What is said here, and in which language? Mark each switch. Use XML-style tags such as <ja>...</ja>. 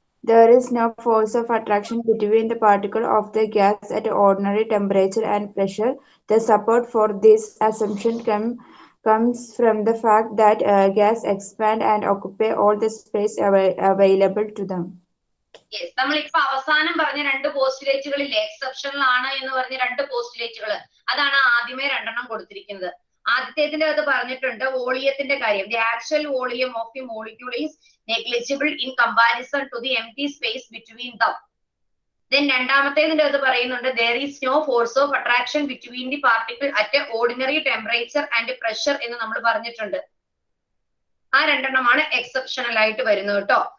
<en>There is no force of attraction between the particle of the gas at ordinary temperature and pressure. The support for this assumption comes from the fact that gas expand and occupy all the space available to them.</en> <ml>Yes, നമ്മളിപ്പോ അവസാനം പറഞ്ഞ രണ്ട് പോസ്റ്റുലേറ്റുകളില്ലേ, exceptional ആണ് എന്ന് പറഞ്ഞ രണ്ട് പോസ്റ്റുലേറ്റുകൾ, അതാണ് ആദ്യമേ രണ്ടെണ്ണം കൊടുത്തിരിക്കുന്നത്. ആദ്യത്തേതിന്റെ അത് പറഞ്ഞിട്ടുണ്ട് വോളിയത്തിന്റെ കാര്യം.</ml> <en>The actual volume of the molecule is negligible in comparison to the empty space between them. Then</en> <ml>രണ്ടാമത്തേതിന്റെ അത് പറയുന്നുണ്ട്</ml> <en>there is no force of attraction between the particle at a ordinary temperature and pressure</en> <ml>എന്ന് നമ്മൾ പറഞ്ഞിട്ടുണ്ട്. ആ രണ്ടെണ്ണമാണ് exceptional ആയിട്ട് വരുന്നത് കേട്ടോ.</ml>